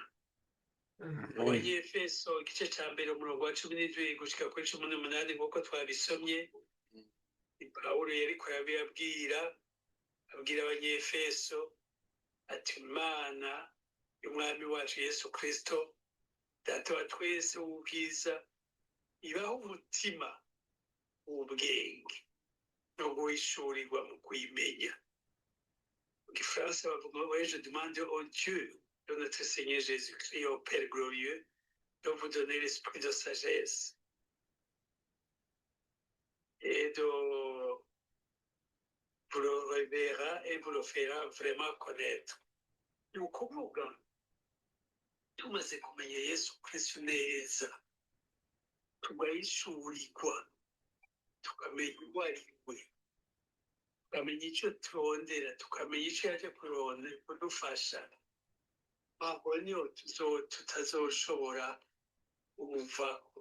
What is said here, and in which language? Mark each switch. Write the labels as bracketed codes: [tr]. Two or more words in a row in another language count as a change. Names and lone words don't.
[rn] Mu Banyefeso igice ca mbere umurongo wa 17 gushika kuri 18 nk'uko twabisomye, Pawulo yariko yabibabwira, abwira Abanyefeso ati Imana y'umwami wacu Yesu Kristo, data wa twese w'ubwiza, ibaho umutima w'ubwenge no guhishurirwa mu kuyimenya. Mu Gifaransa bavuga ngo [fr] je demande au Dieu de notre Seigneur Jésus-Christ, au Père glorieux, de vous donner l'esprit de sagesse et de vous le révéra et vous le fera vraiment connaître. [rn] Ni ukuvuga tumaze kumenya Yesu Kristo neza, tugahishurirwa, tukamenya uwo ari we, tukamenya icyo turondera, tukamenya icyo yaje kudufasha, aho niho tutazoshobora umuvako.